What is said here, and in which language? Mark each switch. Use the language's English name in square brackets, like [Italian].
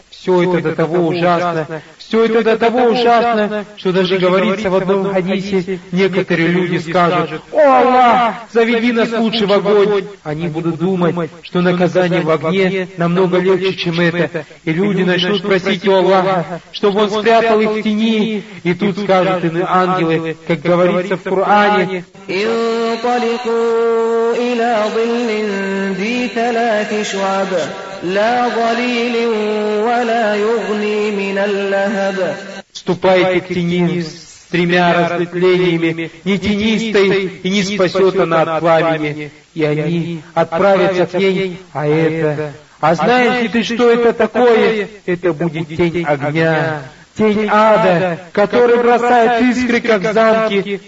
[Russian] Все это до того ужасно. Все это до того ужасно, что даже говорится в одном хадисе, некоторые люди скажут: «О Аллах, заведи нас лучше в огонь». Они будут думать, что наказание в огне намного легче, чем это. И люди начнут просить у Аллаха, чтобы он спрятал их в тени. И тут скажут им ангелы, как говорится в Коране: [Arabic] «Инталику إلى ظل ذي ثلاث شعب لا ظليل ولا يغني من اللهب». [Russian] Ступайте к тени с тремя разветвлениями, не тенистой, и не спасет она от пламени. И они отправятся к ней, а это... А знаете ты, что это такое? Это будет тень огня. Тень ада, который бросает искры, как замки.